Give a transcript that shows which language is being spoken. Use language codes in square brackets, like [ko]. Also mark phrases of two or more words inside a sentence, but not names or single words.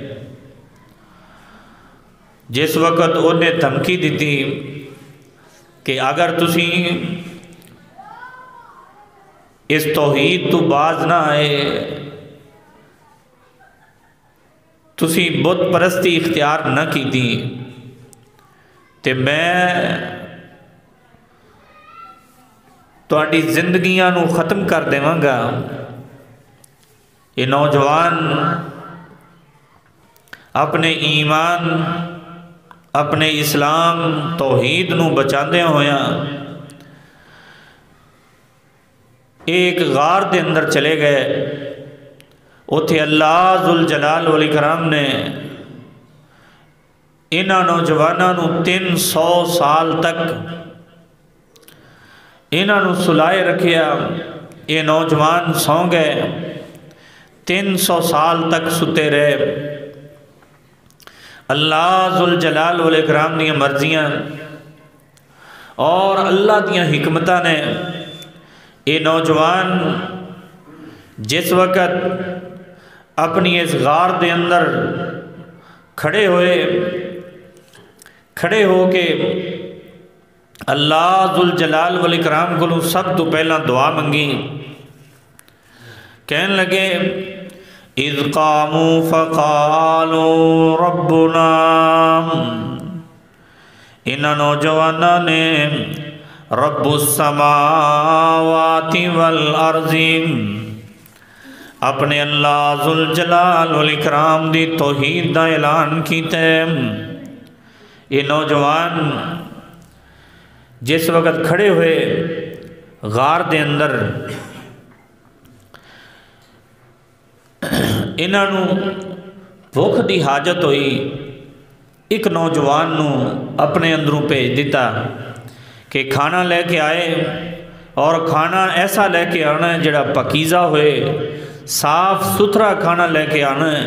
[pa] جس وقت انہیں دھمکی دیتی کہ اگر تسی اس توحید تو باز نہ آئے، تسی بت پرستی اختیار نہ کی تھی، تے میں تہاڈی زندگیاں نو ختم کر دیواں گا۔ یہ نوجوان اپنے ایمان، اپنے اسلام توحید نو بچاندے ہویا ایک غار دے اندر چلے گئے۔ اتھے اللہ ذوالجلال والاکرام نے انہاں نوجواناں نو 300 سال تک انہاں نو سلائے رکھیا۔ یہ نوجوان سو گئے، 300 سال تک ستے رہے۔ اللہ ذوالجلال والاکرام دیاں مرضیاں اور اللہ دیاں حکمتاں نے یہ نوجوان جس وقت اپنی اس غار دے اندر کھڑے ہو کے اللہ ذوالجلال والاکرام کو سب تو پہلا دعا منگی، کہنے لگے [ar] اذ قاموا فقالوا ربنا، [pa] انہاں نوجواناں نے [ar] رب السماوات والارض [pa] اپنے اللہ ذوالجلال والاکرام دی توحید دا اعلان کیتا ہے۔ یہ نوجوان جس وقت کھڑے ہوئے غار دے اندر، انہاں نو بھوک دی حاجت ہوئی، ایک نوجوان نو اپنے اندروں بھیج دیتا کہ کھانا لے کے آئے، اور کھانا ایسا لے کے آنا ہے جڑا پاکیزہ ہوئے، صاف ستھرا کھانا لے کے آنا ہے۔